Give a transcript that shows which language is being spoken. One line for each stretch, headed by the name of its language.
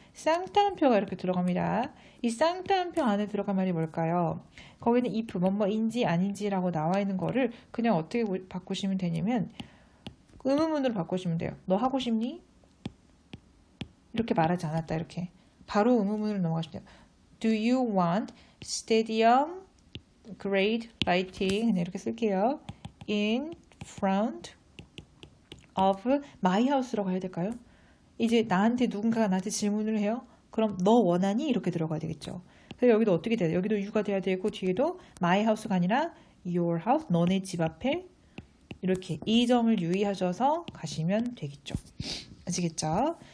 Korean: 쌍따옴표가 이렇게 들어갑니다. 이 쌍따옴표 안에 들어간 말이 뭘까요? 거기는 if 뭐뭐인지 아닌지라고 나와 있는 거를 그냥 어떻게 바꾸시면 되냐면 의문문으로 바꾸시면 돼요. 너 하고 싶니? 이렇게 말하지 않았다. 이렇게 바로 의문문으로 넘어가시면 돼요.
English: Do you want stadium grade lighting 이렇게 쓸게요. In front of my house라고 해야 될까요?
Korean: 이제 누군가가 나한테 질문을 해요. 그럼 너 원하니? 이렇게 들어가야 되겠죠. 그래서 여기도 어떻게 돼요? 여기도 you가 돼야 되고 뒤에도 my house 가 아니라 your house, 너네 집 앞에 이렇게 이 점을 유의하셔서 가시면 되겠죠. 아시겠죠?